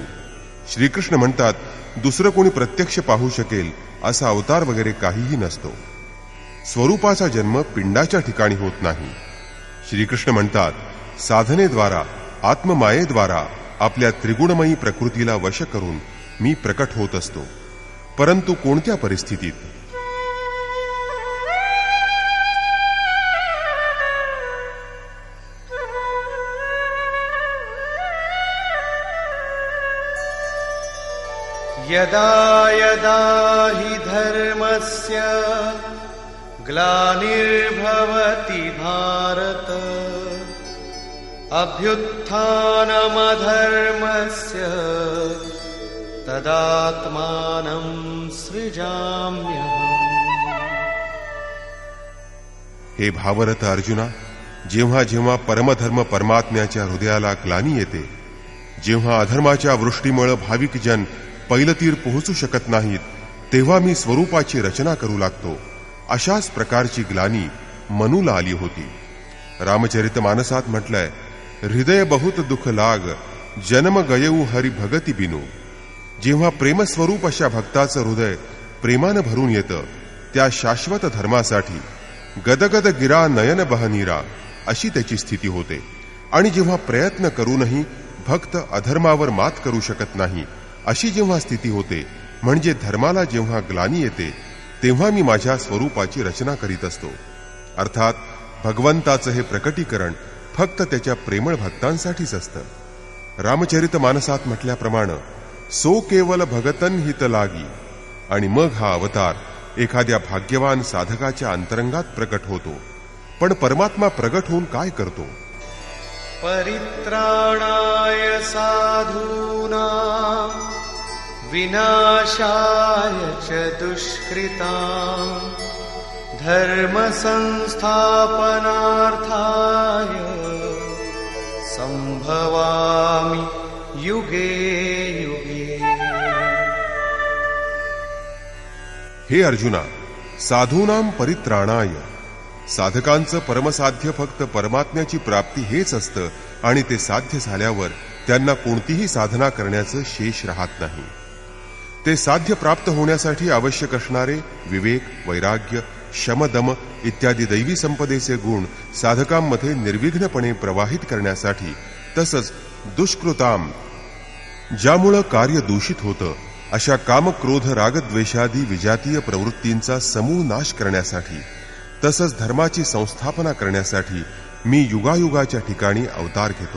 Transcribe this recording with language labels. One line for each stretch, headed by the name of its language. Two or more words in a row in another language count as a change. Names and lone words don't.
Marathi: श्रीकृष्ण म्हणतात, दुसरं कोणी प्रत्यक्ष पाहू शकेल असा अवतार वगैरे काहीही नसतो. स्वरूपाचा जन्म पिंडाच्या ठिकाणी होत नाही. श्रीकृष्ण म्हणतात, साधनेद्वारा, आत्ममायेद्वारा आपल्या त्रिगुणमयी प्रकृतीला वश करून मी प्रकट होत असतो. परंतु कोणत्या परिस्थितीत?
Sanskrit: यदा यदा हि धर्मस्य ग्लानिर्भवति भारत अभ्युत्थानमधर्मस्य तदात्मानं सृजाम्यहम्.
Marathi: हे भावरत अर्जुना, जेव्हा जेव्हा परमधर्म परमात्म्याच्या हृदयाला ग्लानी येते, जेव्हा अधर्माच्या वृष्टीमुळे भाविक जन पैलतीर पोहोचू शकत नाहीत, तेव्हा मी स्वरूपाची रचना करू लागतो. अशाच प्रकारची ग्लानी मनूला आली होती. रामचरितमानसात म्हटलंय,
Awadhi: हृदय बहुत दुःख लाग, जन्म गयऊ हरी भगती बिनू.
Marathi: जेव्हा प्रेमस्वरूप अशा भक्ताचं हृदय प्रेमानं भरून येतं, त्या शाश्वत धर्मासाठी
Awadhi: गदगद गिरा नयन बहनीरा
Marathi: अशी त्याची स्थिती होते. आणि जेव्हा प्रयत्न करूनही फक्त अधर्मावर मात करू शकत नाही, अशी जेव्हा स्थिती होते, म्हणजे धर्माला जेव्हा ग्लानी येते, तेव्हा मी माझ्या स्वरूपाची रचना करीत असतो. अर्थात भगवंताचं हे प्रकटीकरण फक्त त्याच्या प्रेमळ भक्तांसाठीच असतं. रामचरितमानसात म्हटल्याप्रमाणे
Awadhi: सो केवल भगतन हित लागी,
Marathi: आणि मग हा अवतार एखाद्या भाग्यवान साधकाच्या अंतरंगात प्रकट होतो. पण परमात्मा प्रकट होऊन काय करतो?
Sanskrit: परित्राणाय साधूनां विनाशाय च दुष्कृतां धर्म संस्थापनार्थाय संभवामि युगे युगे.
Marathi: हे अर्जुना,
Sanskrit: साधूनां परित्राणाय,
Marathi: साधकांचं परमसाध्य फक्त परमात्म्याची प्राप्ती हेच असतं, आणि ते साध्य झाल्यावर त्यांना कोणतीही साधना करण्याचं शेष राहत नाही. ते साध्य प्राप्त होण्यासाठी आवश्यक असणारे विवेक, वैराग्य, शमदम इत्यादी दैवी संपदेचे गुण साधकांमध्ये निर्विघ्नपणे प्रवाहित करण्यासाठी, तसंच दुष्कृताम, ज्यामुळं कार्य दूषित होतं, अशा कामक्रोध रागद्वेषादी विजातीय प्रवृत्तींचा समूळ नाश करण्यासाठी, तसंच धर्माची संस्थापना करण्यासाठी मी युगायुगाच्या ठिकाणी अवतार घेतो.